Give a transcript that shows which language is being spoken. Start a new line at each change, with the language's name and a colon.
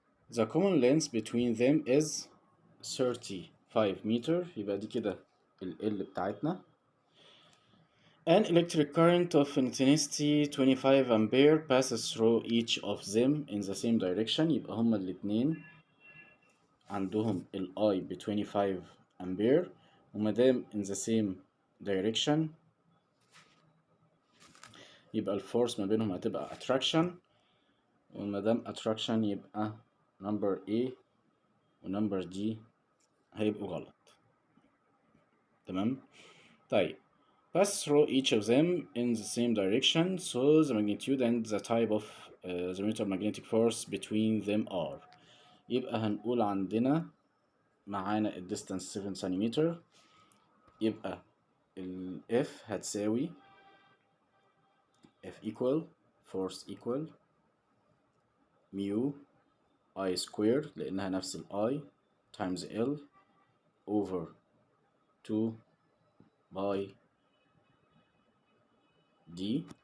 English: The common length between them is 35 meter.
Arabic: يبقى دي كده ال L بتاعتنا.
English: An electric current of intensity 25 ampere passes through each of them in the same direction.
Arabic: يبقى هما الاتنين عندهم ال I ب 25 ampere، ومادام
English: in the same direction
Arabic: يبقى الفورس ما بينهم هتبقى attraction، ومادام attraction يبقى number A ونمبر D هيبقوا غلط. تمام.
English: طيب pass through each of them in the same direction, so the magnitude and the type of the mutual magnetic force between them are.
Arabic: يبقى هنقول عندنا معانا ال distance 7 سنتيمتر، يبقى ال F هتساوي
English: F equal force equal mu I square
Arabic: لأنها نفس ال I
English: times L over 2 by D.